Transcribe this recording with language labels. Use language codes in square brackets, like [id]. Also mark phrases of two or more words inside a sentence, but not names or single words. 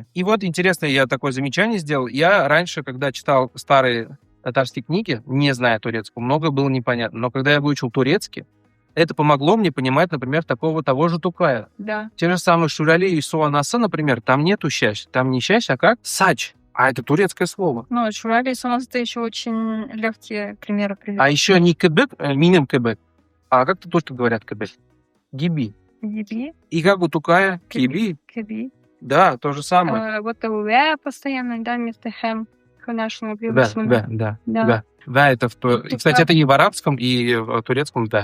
[ru] И вот интересное, я такое замечание сделал. Я раньше, когда читал старые татарские книги, не зная турецкого, многое было непонятно. Но когда я выучил турецкий, это помогло мне понимать, например, того же Тукая. Да. Те же самые Шурали и Суанаса, например, там нету щащ. Там не щащ, а как? Сач. А это турецкое слово. Ну, Шурали и Суанаса еще очень легкие примеры привели. А еще не кебек, [tt] миним кебек. [ru] А как-то тоже говорят кебек. Гиби. Гиби. И как у Тукая? Киби. Киби. Да, то же самое. Вот постоянно, да, вместо хэм. К нашему Да. Да, это и, кстати, это и в арабском, и в турецком, да.